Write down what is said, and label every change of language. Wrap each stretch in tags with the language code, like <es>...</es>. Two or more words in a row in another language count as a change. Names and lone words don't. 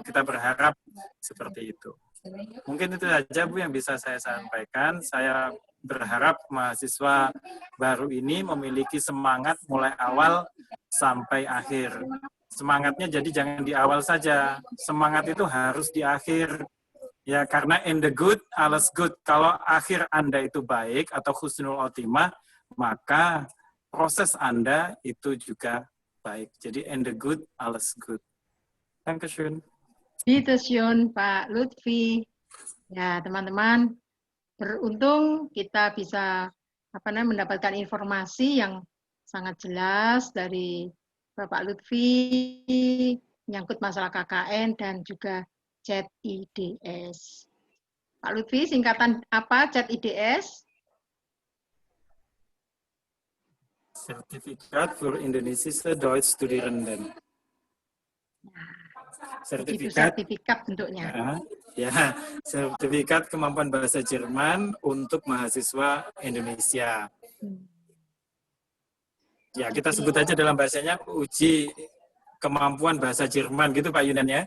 <id>Kita berharap seperti itu. Mungkin itu saja Bu yang bisa saya sampaikan. Saya berharap mahasiswa baru ini memiliki semangat mulai awal sampai akhir. Semangatnya jadi jangan di awal saja. Semangat itu harus di akhir. Ya, karena</id> <de>in the good, alles good.</de> <id>Kalau akhir Anda itu baik atau husnul khotimah, maka proses Anda itu juga baik.</id> <en>Jadi in the good,</en> <de>alles good. Dankeschön. Bitteschön,</de> <id>Pak Lutfi. Ya, teman-teman, beruntung kita bisa mendapatkan informasi yang sangat jelas dari Bapak Lutfi menyangkut masalah KKN dan juga CET IDS. Pak Lutfi, singkatan apa CET IDS?</id> <de>Sertifikat für indonesische Deutschstudierenden.</de> <id>Sertifikat bentuknya. Ya, sertifikat kemampuan bahasa Jerman untuk mahasiswa Indonesia. Ya, kita sebut aja dalam bahasanya uji kemampuan bahasa Jerman gitu Pak Yunan ya.</id>